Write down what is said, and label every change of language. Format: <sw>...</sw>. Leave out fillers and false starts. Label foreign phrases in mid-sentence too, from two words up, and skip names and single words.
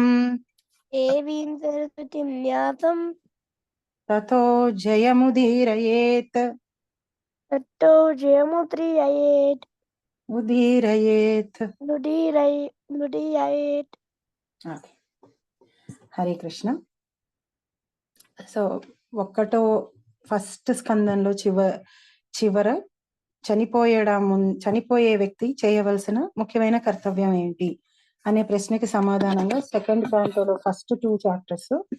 <sa>देवीं सरस्वतीं न्यासम् ततो जयमुदीरयेत् ततो जयमुद्रीययेत् उदीरयेत् नुदीरयेत्. హరే కృష్ణ.</sa> <te>సో ఒక్కటో ఫస్ట్ స్కందంలో చివర చనిపోయే వ్యక్తి చేయవలసిన ముఖ్యమైన కర్తవ్యం ఏంటి అనే ప్రశ్నకి సమాధానంగా</te> <en>second cantolo first 2 chapters</en>